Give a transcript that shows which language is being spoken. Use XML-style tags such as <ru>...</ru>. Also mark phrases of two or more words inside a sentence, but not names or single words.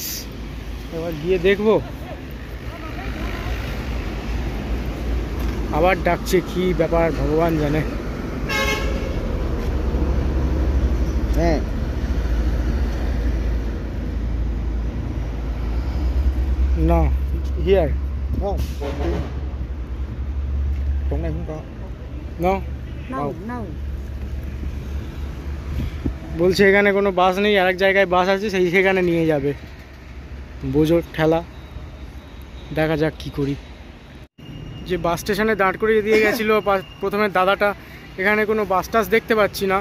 <bn>এবার গিয়ে দেখবো। আবার ডাকছে, কি ব্যাপার ভগবান জানে। হ্যাঁ না হিয়ার</bn> <vi>không chỗ này không có</vi> <en>নো No, no.</en> <bn>বলছে এখানে কোনো বাস নেই, আরেক জায়গায় বাস আছে, সেখানে নিয়ে যাবে। বোঝো ঠেলা, দেখা যাক কি করি। যে বাস স্টেশনে দাঁড় করিয়ে দিয়ে গেছিলো প্রথমে দাদাটা, এখানে কোনো বাস টাস দেখতে পাচ্ছি না।</bn>